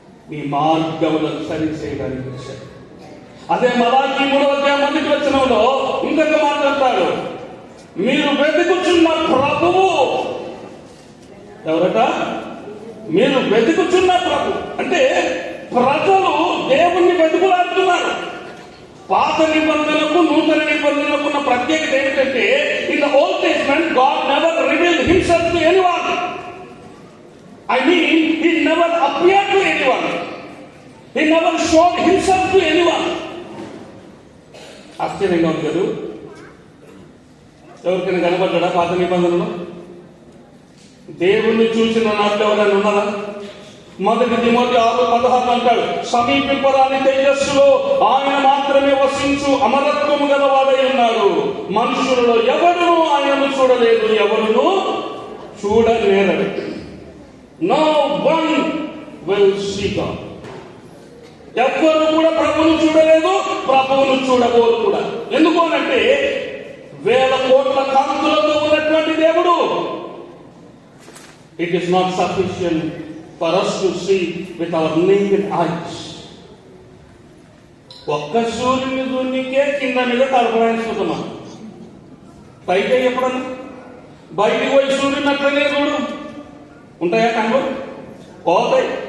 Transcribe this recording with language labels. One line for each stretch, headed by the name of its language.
Telugu: నీ మార్గములను సరి చేయడానికి వచ్చాడు. అదే మలాకి 3:1 ఇంకొక మాట్లాడతాడు, మీరు వెతుకుచున్న ప్రభువు ఎవరట? మీరు వెతుకుచున్న ప్రభు అంటే ప్రజలు దేవుణ్ణి వెతుకులాడుతున్నారు. పాత నిబంధనలకు నూతన నిబంధనలకు ఉన్న ప్రత్యేకత ఏమిటంటే,
English: In the old testament God never revealed himself to anyone. I mean, he never appeared to anyone. He never showed himself to anyone.
Telugu: ఆశ్చర్యంగా ఉంది కదా? ఎవరికైనా కనబడ్డా పాత నిబంధనలో? దేవుణ్ణి చూసిన నాట్లో ఎవరైనా ఉన్నారా? మొదటి తిమోతి 6:16 అంటాడు, సమీపింపరాని తేజస్సులో ఆయన మాత్రమే వసించు అమరత్వము గలవాడై ఉన్నాడు. మనుషులలో ఎవరునూ ఆయనను చూడలేదు, ఎవరునూ చూడలేరడు.
English: No one will see God.
Telugu: ఎవ్వరు కూడా ప్రభువును చూడలేదు, ప్రభువును చూడబోరు కూడా. ఎందుకు అనంటే, వేల కోట్ల కాంతులతో ఉన్నటువంటి దేవుడు.
English: It is not sufficient for us to see with our naked eyes.
Telugu: ఒక్క సూర్యుని చూడనికే కింద మీద తలపడాయిస్తున్నాం. పైకి ఎప్పుడన్నా బయటికి పోయి సూర్యుని అట్లనే చూడు, ఉంటాయా కళ్ళు? పోతాయి.